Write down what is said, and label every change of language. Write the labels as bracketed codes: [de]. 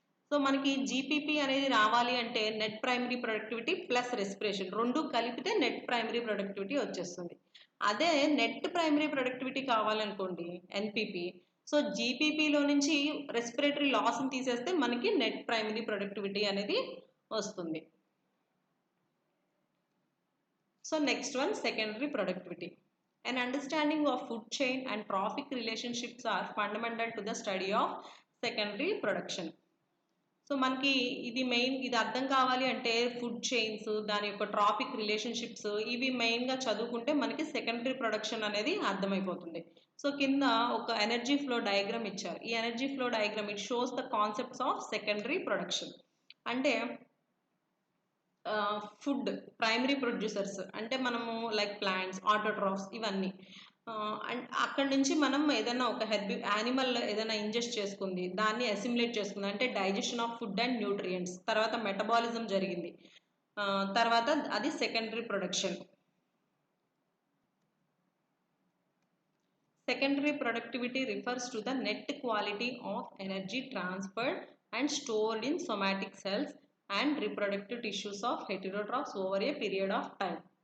[te] So మనకి GPP అనేది రావాలి అంటే net primary productivity plus respiration రెండు కలిపితే నెట్ ప్రైమరీ ప్రొడక్టివిటీ వచ్చేస్తుంది. అదే net primary productivity కావాలనుకోండి NPP, so జీపీపీలో నుంచి రెస్పిరేటరీ లాస్ని తీసేస్తే మనకి నెట్ ప్రైమరీ ప్రొడక్టివిటీ అనేది వస్తుంది. [en] So next one, secondary productivity. An understanding of food chain and trophic relationships are fundamental to the study of secondary production. [te] So మనకి ఇది అర్థం కావాలి అంటే ఫుడ్ చైన్స్, దాని యొక్క ట్రాఫిక్ రిలేషన్షిప్స్ ఇవి మెయిన్గా చదువుకుంటే మనకి సెకండరీ ప్రొడక్షన్ అనేది అర్థమైపోతుంది. సో కింద ఒక ఎనర్జీ ఫ్లో డయాగ్రామ్ ఇచ్చారు. ఈ energy flow diagram [en] It shows the concepts of secondary production. [te] అంటే ఫుడ్ ప్రైమరీ ప్రొడ్యూసర్స్ అంటే మనము లైక్ ప్లాంట్స్, ఆటోట్రాఫ్స్ ఇవన్నీ. అండ్ అక్కడి నుంచి మనం ఏదైనా ఒక యానిమల్ ఏదైనా ఇంజెస్ట్ చేసుకుంది, దాన్ని అసిమిలేట్ చేసుకుంది అంటే [en] digestion of food and nutrients, [te] తర్వాత మెటబాలిజం జరిగింది, తర్వాత అది secondary production. [en] Secondary productivity refers to the net quality of energy transferred and stored in somatic cells and reproductive tissues of heterotrophs over a period of time.